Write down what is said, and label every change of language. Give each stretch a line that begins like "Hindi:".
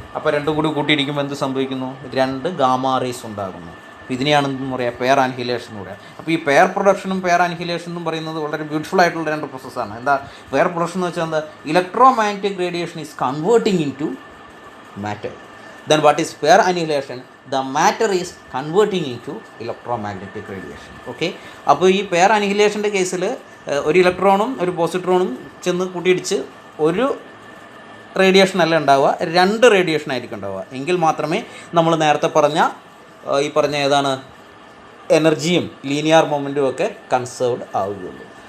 Malayalam: അപ്പോൾ രണ്ടും കൂടി കൂട്ടിയിടിക്കുമ്പോൾ എന്ത് സംഭവിക്കുന്നു? 2 ഗാമ റേസ് ഉണ്ടാകുന്നു. ഇതിനെയാണ് എന്തെന്ന് പറയുക? പെയർ അനിഹിലേഷൻ എന്ന് പറയുക. അപ്പോൾ ഈ പെയർ പ്രൊഡക്ഷനും പെയർ അനിഹിലേഷൻ എന്നും പറയുന്നത് വളരെ ബ്യൂട്ടിഫുൾ ആയിട്ടുള്ള 2 പ്രോസസ്സാണ്. എന്താ പെയർ പ്രൊഡക്ഷൻ എന്ന് വെച്ചാൽ എന്താ?
English: Electromagnetic radiation is converting into matter. Then what is pair annihilation? The matter is converting into electromagnetic radiation. Okay.
Malayalam: അപ്പോൾ ഈ പെയർ അനിഹിലേഷൻ്റെ കേസിൽ ഒരു ഇലക്ട്രോണും ഒരു പോസിട്രോണും ചെന്ന് കൂട്ടിയിടിച്ച് ഒരു റേഡിയേഷൻ അല്ല ഉണ്ടാവുക, 2 റേഡിയേഷൻ ആയിരിക്കും ഉണ്ടാവുക. എങ്കിൽ മാത്രമേ നമ്മൾ നേരത്തെ പറഞ്ഞ ഈ പറഞ്ഞ ഏതാണ് എനർജിയും ലീനിയർ മൊമെൻറ്റും ഒക്കെ കൺസേർവ്ഡ് ആവുകയുള്ളൂ.